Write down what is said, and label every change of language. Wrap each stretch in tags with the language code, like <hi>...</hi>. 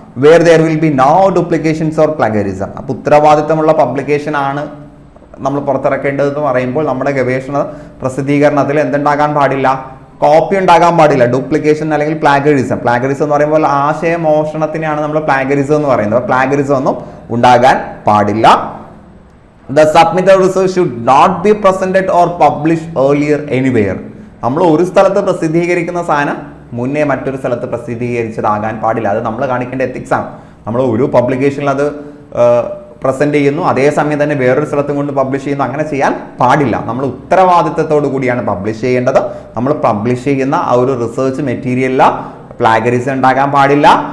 <en>Where there will be no duplications or plagiarism.</en> <ml>അപ്പോൾ ഉത്തരവാദിത്തമുള്ള publication ആണ് നമ്മൾ പുറത്തിറക്കേണ്ടതെന്ന് പറയുമ്പോൾ നമ്മുടെ ഗവേഷണ പ്രസിദ്ധീകരണത്തിൽ എന്തുണ്ടാകാൻ പാടില്ല, കോപ്പി ഉണ്ടാകാൻ പാടില്ല. ഡ്യൂപ്ലിക്കേഷൻ അല്ലെങ്കിൽ പ്ലാഗറിസം എന്ന് പറയുമ്പോൾ ആശയമോഷണത്തിനെയാണ് നമ്മൾ പ്ലാഗറിസം എന്ന് പറയുന്നത്. പ്ലാഗറിസം ഒന്നും ഉണ്ടാകാൻ പാടില്ല.</ml> <en>The submitted research should not be presented or published earlier anywhere.</en> <ml>നമ്മൾ ഒരു സ്ഥലത്ത് പ്രസിദ്ധീകരിക്കുന്ന സാധനം മുന്നേ മറ്റൊരു സ്ഥലത്ത് പ്രസിദ്ധീകരിച്ചതാകാൻ പാടില്ല. അത് നമ്മൾ കാണിക്കേണ്ട എത്തിക്സ് ആണ്. നമ്മൾ ഒരു പബ്ലിക്കേഷനിൽ അത് പ്രസന്റ് ചെയ്യുന്നു, അതേസമയം തന്നെ വേറൊരു സ്ഥലത്തും കൊണ്ട് പബ്ലിഷ് ചെയ്യുന്നു, അങ്ങനെ ചെയ്യാൻ പാടില്ല. നമ്മൾ ഉത്തരവാദിത്തത്തോടു കൂടിയാണ് പബ്ലിഷ് ചെയ്യേണ്ടത്. നമ്മൾ പബ്ലിഷ് ചെയ്യുന്ന ആ ഒരു റിസർച്ച് മെറ്റീരിയലിൽ പ്ലാഗറിസം ഉണ്ടാകാൻ പാടില്ല.</ml>